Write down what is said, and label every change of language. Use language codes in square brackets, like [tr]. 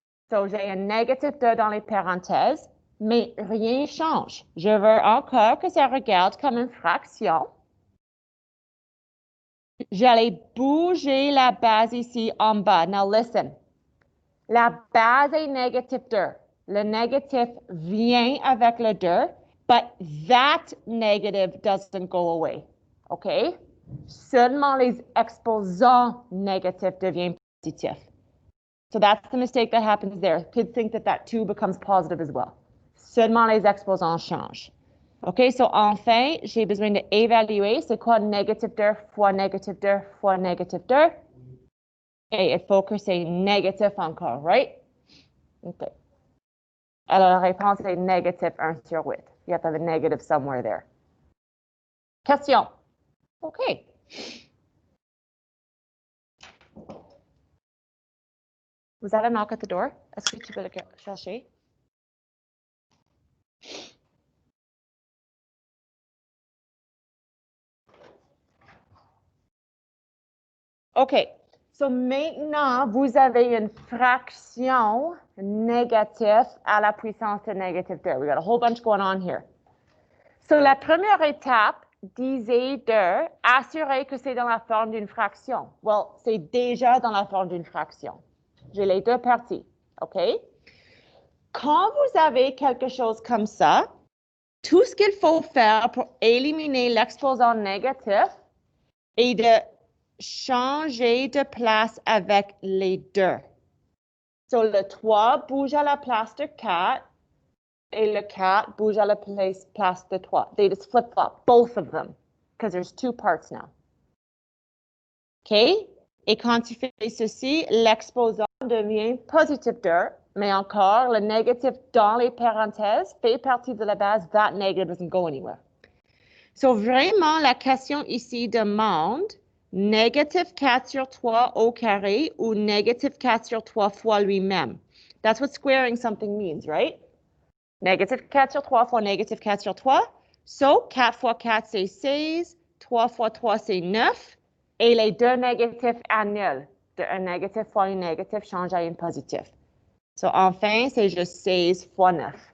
[fr] So, j'ai un négatif 2 dans les parenthèses, mais rien ne change. Je veux encore que ça regarde comme une fraction. J'allais bouger la base ici en bas. [en] Now listen. [fr] La base est négative 2. Le négatif vient avec le 2 [en] But that negative doesn't go away, OK? [fr] Seulement les exposants négatifs deviennent positifs. [en] So that's the mistake that happens there. Kids think that that 2 becomes positive as well. [fr] Seulement les exposants changent. OK, so enfin, j'ai besoin d'évaluer c'est quoi négatif 2 fois négatif 2 fois négatif 2. Et il faut que c'est négatif encore, right? OK. Alors, la réponse est négatif 1 sur 8. [en] You have to have a negative somewhere there. Question. OK. Was that a knock at the door? [fr] Est-ce que tu peux le chercher? OK. So maintenant, vous avez une fraction négative à la puissance de négative 2. [en] We got a whole bunch going on here. [fr] So la première étape disait de assurer que c'est dans la forme d'une fraction. Well, c'est déjà dans la forme d'une fraction. J'ai les deux parties. OK? Quand vous avez quelque chose comme ça, tout ce qu'il faut faire pour éliminer l'exposant négatif est de changer de place avec les deux. So, le 3 bouge à la place de 4 et le 4 bouge à la place de 3. [en] They just flip-flop, both of them, because there's 2 parts now. OK? [fr] Et quand tu fais ceci, l'exposant devient positif 2, mais encore, le négatif dans les parenthèses fait partie de la base. [en] That negative doesn't go anywhere. [fr] So, vraiment, la question ici demande négatif 4 sur 3 au carré ou négatif 4 sur 3 fois lui-même. [en] That's what squaring something means, right? [fr] Négatif 4 sur 3 fois négatif 4 sur 3. So, 4 fois 4, c'est 16. 3 fois 3, c'est 9. Et les deux négatifs annulent. Un négatif fois un négatif change à un positif. So, enfin, c'est juste 16 fois 9.